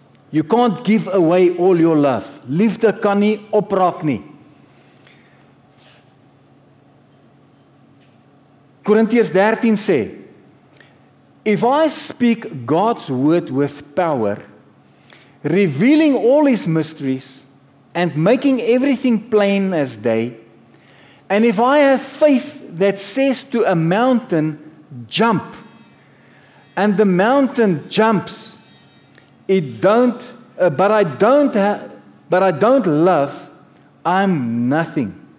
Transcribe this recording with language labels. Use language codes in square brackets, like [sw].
[en] You can't give away all your love. [af] Liefde kan nie opraak nie. Korintiërs 13 sê, [en] if I speak God's word with power, revealing all His mysteries and making everything plain as day, and if I have faith that says to a mountain, jump, and the mountain jumps, but I don't love, I'm nothing.